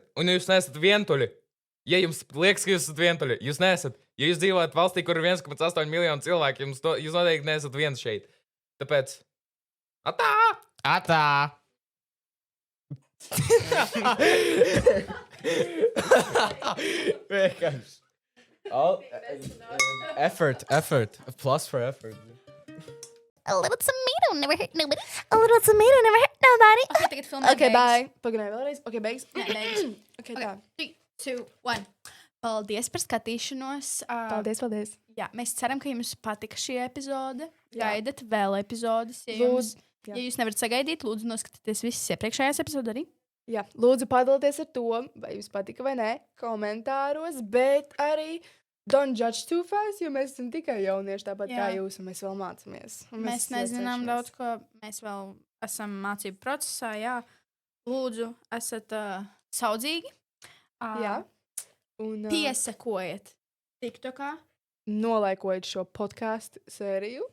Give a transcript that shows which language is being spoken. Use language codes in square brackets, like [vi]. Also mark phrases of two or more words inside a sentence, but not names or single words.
[lv] Un ja jūs neesat vientuļi, ja jums liekas, ka jūs esat vientuļi, jūs neesat. Ja jūs dzīvojat valstī, kur ir 1,8 miljonu cilvēku, jūs noteikti neesat viens šeit. Tāpēc, atā! Atā! Vienkārši. [en] Effort. Plus for effort. A little tomato never hurt nobody. A little tomato never hurt nobody. [lv] Okay, tagad filmēt [en] Ok, bye. [lv] Pagaidām vēlreiz. Ok, beigas. Ok, tā. 3, 2, 1. Paldies par skatīšanos. Paldies. Jā, mēs ceram, ka jums patika šī epizode. Jā. Gaidat vēl epizodes. Ja jūs nevarat sagaidīt, lūdzu noskatieties visas iepriekšējās epizodes arī. Jā, lūdzu padalieties ar to, vai jums patika vai nē, komentāros, bet arī [en] don't judge too fast, [lv] jo mēs esam tikai jaunieši, tāpat kā jūs, un mēs vēl mācāmies. Mēs nezinām daudz, ko mēs vēl esam mācību procesā, jā. Lūdzu, esat saudzīgi. Jā. Un piesekojiet TikTokā. Nolaikojiet šo podcastu sēriju.